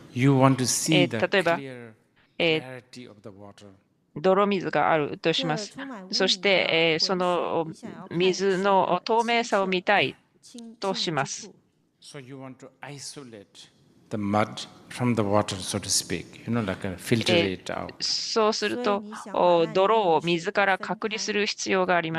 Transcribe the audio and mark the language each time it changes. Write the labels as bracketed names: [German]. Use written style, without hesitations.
[English] You want to see the clear clarity of the water. [Japanese] 泥水があるとします。そして、その水の透明さを見たいとします。 [English] So you want to isolate the mud from the water, so to speak. You know, like filter it out. [Japanese] そうすると、泥を水から隔離する必要がありま